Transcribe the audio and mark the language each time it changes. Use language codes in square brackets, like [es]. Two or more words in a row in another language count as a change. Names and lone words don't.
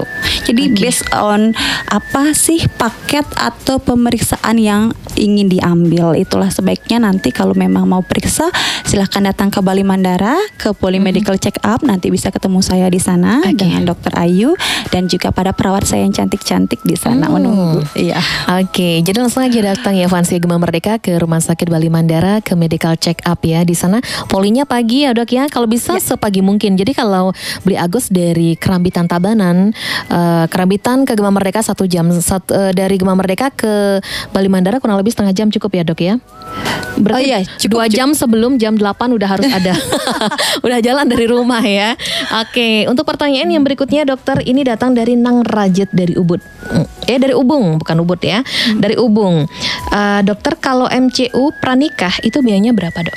[id] Jadi [en] based on [id] apa sih paket atau pemeriksaan yang ingin diambil, itulah sebaiknya nanti kalau memang mau periksa silahkan datang ke Bali Mandara ke [en] Polymedical Check Up, [id] nanti bisa ketemu saya di sana dengan Dokter Ayu dan juga pada perawat saya yang cantik-cantik di sana menunggu. Iya. Oke, jadi langsung aja datang ya Fansia Gema Merdeka ke Rumah Sakit Bali Mandara ke [en] Medical Check Up [id] ya. Di sana polinya pagi ya dok ya, kalau bisa sepagi mungkin. Jadi kalau Beli Agus dari Kerambitan Tabanan, Kerambitan ke Gema Merdeka 1 jam, dari Gema Merdeka ke Bali Mandara kurang lebih setengah jam cukup ya dok ya. Berarti cukup, 2 jam sebelum jam 8 udah harus ada. Udah jalan dari rumah ya. Oke, untuk pertanyaan yang berikutnya dokter, ini datang dari Nang Rajit dari Ubud. Dari Ubung, bukan Ubud ya. Dari Ubung. Dokter, kalau MCU pranikah itu biayanya berapa dok?